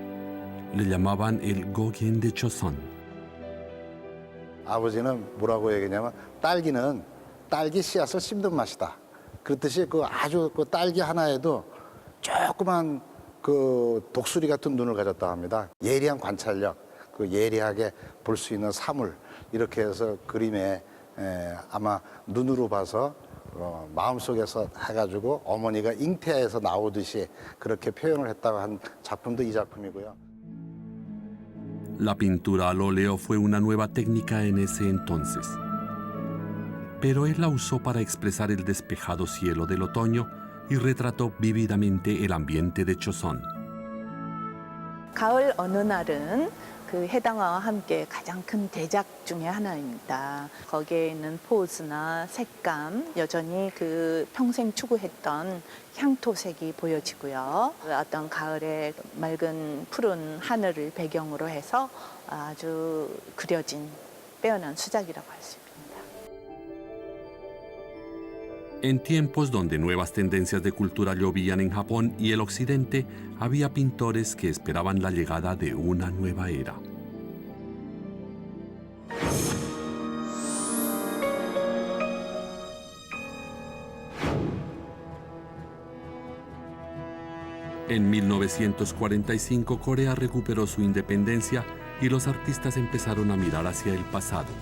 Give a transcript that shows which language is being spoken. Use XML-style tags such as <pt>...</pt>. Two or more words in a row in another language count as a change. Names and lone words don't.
<es>Le llamaban el Gogyen de Choson.</es> <ko>아버지는 뭐라고 얘기냐면 딸기는 딸기 씨앗을 씹는 맛이다. 그렇듯이 그 아주 그 딸기 하나에도 조그만 그 독수리 같은 눈을 가졌다 합니다. 예리한 관찰력, 그 예리하게 볼 수 있는 사물 이렇게 해서 그림에 아마 눈으로 봐서 마음속에서 해가지고 어머니가 잉태해서 나오듯이 그렇게 표현을 했다고 한 작품도 이 작품이고요.</ko> <es>La pintura al óleo fue una nueva técnica en ese entonces. Pero él la usó para expresar el despejado cielo del otoño y retrató vívidamente el ambiente de Choson.</es> <ko>가을 어느 날은 그 해당화와 함께 가장 큰 대작 중에 하나입니다. 거기에 있는 포즈나 색감, 여전히 그 평생 추구했던 향토색이 보여지고요. 어떤 가을의 맑은 푸른 하늘을 배경으로 해서 아주 그려진 빼어난 수작이라고 할 수 있습니다.</ko> <es>En tiempos donde nuevas tendencias de cultura llovían en Japón y el occidente, había pintores que esperaban la llegada de una nueva era. En 1945, Corea recuperó su independencia y los artistas empezaron a mirar hacia el pasado.</es>